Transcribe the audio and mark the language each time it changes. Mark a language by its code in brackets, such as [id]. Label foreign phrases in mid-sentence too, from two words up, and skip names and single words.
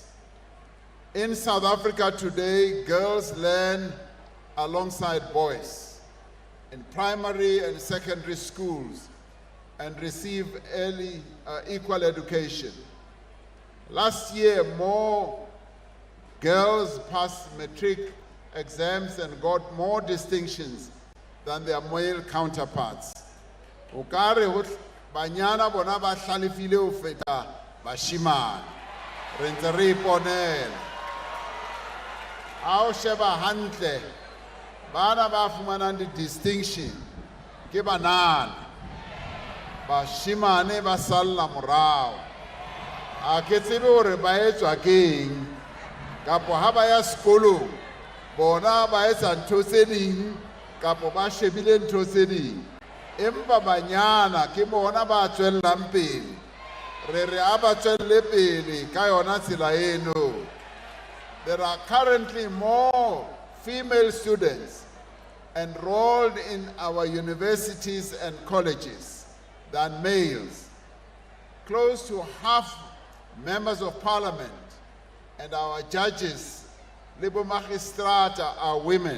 [en] In South Africa today, girls learn alongside boys in primary and secondary schools and receive early equal education. Last year, more girls passed matric exams and got more distinctions than their male counterparts. [st] Okare banyana bona ba hlalefile ho feta bashimane. Re ntse re iponela. Ha o sheba hantle, bana ba fumanang di-distinction ke banana. bashimane ba salla morao. A ke tsebe hore ba etswa keng kapo ha ba ya sekolong bona ba etsa ntho tse ding kapo ba shebile ntho tse ding empa banyana ke bona ba tswellang pele re a ba tswelle pele ka yona tsela eno. [en] There are currently more female students enrolled in our universities and colleges than males. Close to half members of parliament and our judges, Libo Magistrata, are women.